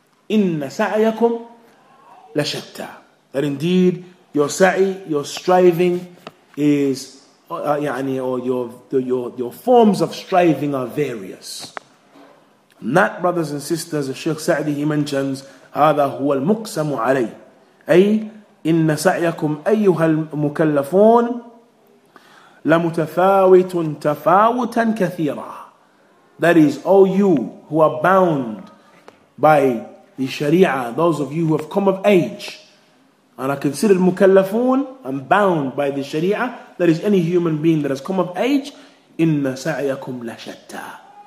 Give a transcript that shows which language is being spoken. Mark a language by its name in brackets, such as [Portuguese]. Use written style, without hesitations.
[Arabic] إِنَّ سَعْيَكُمْ لَشَتَّى. [English] That indeed your sa'i, your striving is, or your forms of striving are various. And that, brothers and sisters, as Shaykh Sa'di, he mentions, [Arabic] هذا هو المقسم عليه. أي إن سعيكم أيها المكلفون لمتفاوت تفاوتا كثيرا. [English] That is, O you who are bound by the Sharia, those of you who have come of age and are considered mukallafun and bound by the Sharia, that is any human being that has come of age, [Arabic] إِنَّ سَعْيَكُمْ لَشَتَّى.